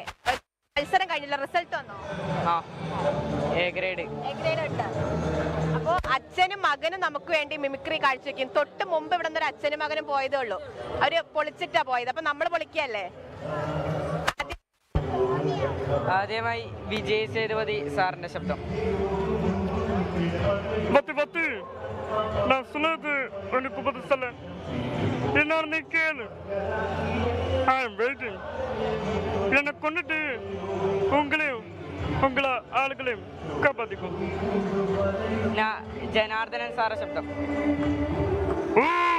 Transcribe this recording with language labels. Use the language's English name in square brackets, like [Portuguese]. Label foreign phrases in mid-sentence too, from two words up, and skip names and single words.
[Malayalam] മത്സരം കഴിഞ്ഞില്ല, റിസൾട്ട് വന്നോ? [English] A grade [Malayalam] ഉണ്ട്. അപ്പോ അച്ഛനും മകനും നമുക്ക് വേണ്ടി മിമിക്രി കാഴ്ചവെക്കും. തൊട്ട് മുമ്പ് ഇവിടെ നിന്ന് ഒരു അച്ഛനും മകനും പോയതേ ഉള്ളൂ. അവര് പൊളിച്ചിട്ടാ പോയത്. അപ്പൊ നമ്മൾ പൊളിക്കല്ലേ? ആദ്യമായി വിജയ് സേതുപതി സാറിന്റെ ശബ്ദം. [Tamil] என்னை கொண்டுட்டு உங்களையும் உங்களை ஆளுகளையும் காப்பாத்திக்கும். [Malayalam] ജനാർദ്ദനൻ സാറിന്റെ ശബ്ദം.